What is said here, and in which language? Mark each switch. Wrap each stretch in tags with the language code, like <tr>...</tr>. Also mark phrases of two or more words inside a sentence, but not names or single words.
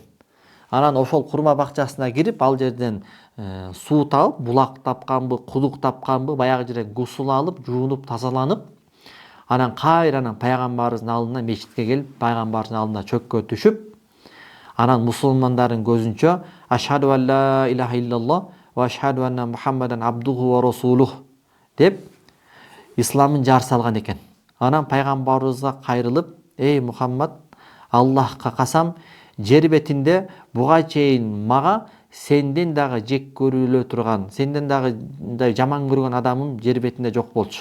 <ky>Анан ошол курма бакчасына кирип, ал жерден суу табып, булак тапканбы, кудук тапканбы, баягы жерден гусул алып, жуунуп, тазаланып, анан кайрадан пайгамбарыбыздын алдына мечитке келип, пайгамбардын алдына чөккө түшүп, анан мусулмандардын көзүнчө</ky> <ar>أشهد أن لا إله إلا الله وأشهد أن محمدا عبده ورسوله</ar> <ky>деп исламын жар салган экен. Анан пайгамбарыбызга кайрылып, эй Мухаммад, Аллахка касам, жер бетинде буга чейин мага сенден дагы жек көрүлө турган, сенден дагы жаман көргөн адамым жер бетинде жок болчу.</ky>